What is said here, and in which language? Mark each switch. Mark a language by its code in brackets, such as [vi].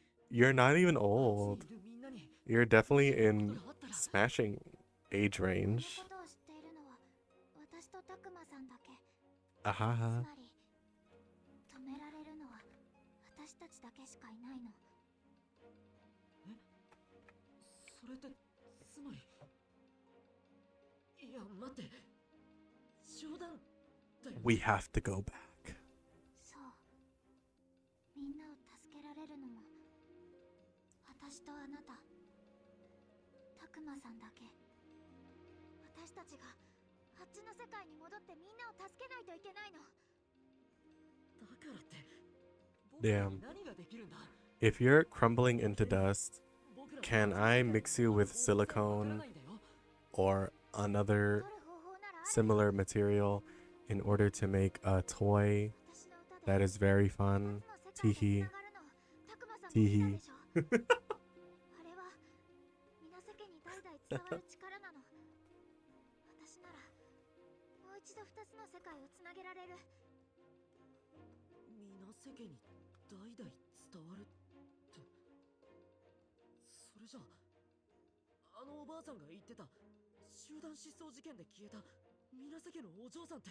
[en] You're not even old. You're definitely in smashing age range. [ja] ことを知っているのは私とたくまさんだけ。 Ahaha. つまり止められるのは私たちだけしかいないの。それってつまり、いや待って、冗談だよ。 [en] We have to go back. [ja] そう。みんなを助けられるのも私とあなた、たくまさんだけ。私たちがあっちの世界に戻ってみんなを助けないといけないの。だからって、 [en] Damn. [ja] 何ができるんだ。 [en] If you're crumbling into dust, can I mix you with silicone or another similar material in order to make a toy that is very fun? Teehee. Teehee. [ja] あれは皆世間に代々伝わる力なの。私ならもう一度二つの世界をつなげられる。みな世間に代々伝わるって、それじゃあのおばあさんが言ってた集団失踪事件で消えたみな世間のお嬢さんって。